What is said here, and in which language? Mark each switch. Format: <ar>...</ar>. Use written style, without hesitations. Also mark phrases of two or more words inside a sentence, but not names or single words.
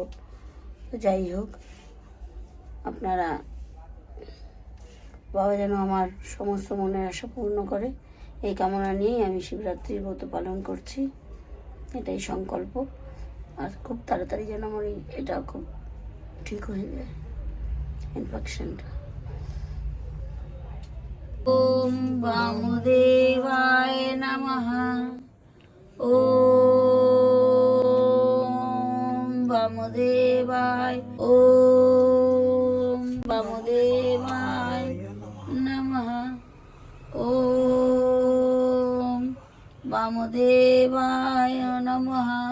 <bn>তো যাই হোক, আপনারা, বাবা যেন আমার সমস্ত মনের আশা পূর্ণ করে, এই কামনা নিয়েই আমি শিবরাত্রির ব্রত পালন করছি, এটাই সংকল্প। আর খুব তাড়াতাড়ি যেন আমার এটা খুব ঠিক হয়ে যায়, ইনফেকশনটা।</bn> <sa>ওম বামদেবায় নমঃ। ওম বামদেবায়, ওম বামদেবায় নমঃ। ওম বামদেবায় নমঃ।</sa>